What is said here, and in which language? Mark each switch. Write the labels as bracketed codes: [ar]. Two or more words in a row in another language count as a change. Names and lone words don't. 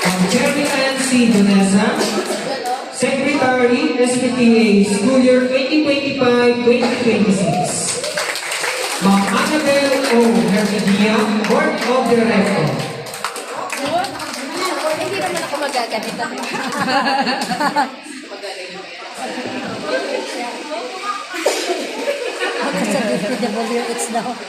[en] Cherry Ann C. Donesa, Secretary, SPTA, School Year 2025-2026. Ma'am Annabel O. Hermedia, Board of Directors. [tl] Hindi naman ako magaganito. Ako sa DPWH daw.